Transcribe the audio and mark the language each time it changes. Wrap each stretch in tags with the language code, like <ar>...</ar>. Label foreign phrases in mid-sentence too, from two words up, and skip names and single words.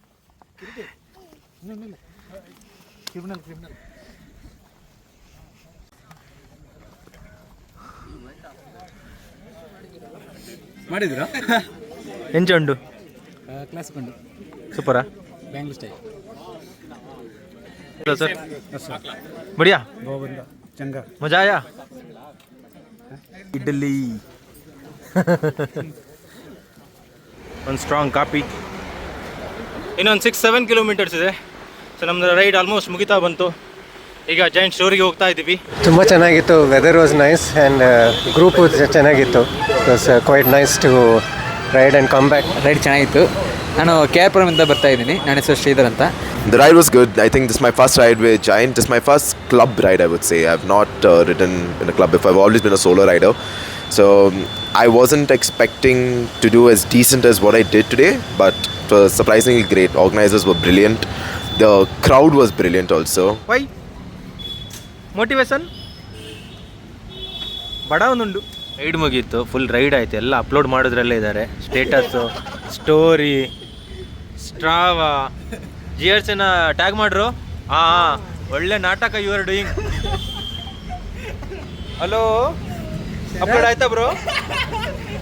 <kn>ಮಾಡಿದ್ರಾ?</kn> <tcy>ಎಂಚುಂಡು? ಕ್ಲಾಸ್ ಕೊಂಡು ಸೂಪರಾ? ಬ್ಯಾಂಗ್ಳೂರ್ ಸ್ಟೈಲ್.</tcy> <hi>हेलो सर, बढ़िया, चंगा, मजा आया?</hi> <kn>इडली ಒಂದು</kn> <en>strong coffee.</en> <kn>ಇನ್ನೊಂದು 6-7 ಕಿಲೋಮೀಟರ್ಸ್ ಇದೆ. ಸೊ ನಮ್ಮದು</kn> <en>ride almost</en> <kn>ಮುಗಿತಾ ಬಂತು. ಈಗ ಜೈಂಟ್ ಸ್ಟೋರಿಗೆ ಹೋಗ್ತಾ ಇದ್ದೀವಿ. ತುಂಬ ಚೆನ್ನಾಗಿತ್ತು.</kn> <en>weather was nice and group</en> <kn>ಚೆನ್ನಾಗಿತ್ತು.</kn> <en>It was quite nice to ride and come back.</en> <kn>ರೈಡ್ ಚೆನ್ನಾಗಿತ್ತು. ನಾನು KR ಇಂದ ಬರ್ತಾ ಇದ್ದೀನಿ. ನನ್ನ ಹೆಸರು ಶ್ರೀಧರ್ ಅಂತ. The ride was good. I think this is my first ride with Giant. This is my first club ride, I would say. I've not ridden in a club before. I've always been a solo rider. So I wasn't expecting to do as decent as what I did today, but it was surprisingly great. Organizers were brilliant. The crowd was brilliant also.</kn> <tcy>ವೈ ಮೋಟಿವೇಶನ್ ಬಡ ಒಂದುಂಡು.</tcy> <kn>ರೈಡ್ ಮುಗೀತು, ಫುಲ್ ರೈಡ್ ಆಯಿತು. ಎಲ್ಲ ಅಪ್ಲೋಡ್ ಮಾಡೋದ್ರಲ್ಲೇ ಇದ್ದಾರೆ. ಸ್ಟೇಟಸ್ಸು, ಸ್ಟೋರಿ, ಸ್ಟ್ರಾವಾ, GRCನ ಟ್ಯಾಗ್ ಮಾಡ್ರು. ಒಳ್ಳೆ ನಾಟಕ</kn> <en>you are doing.</en> <kn>ಹಲೋ, ಅಪ್ಲೋಡ್ ಆಯ್ತಾ ಬ್ರೋ?</kn>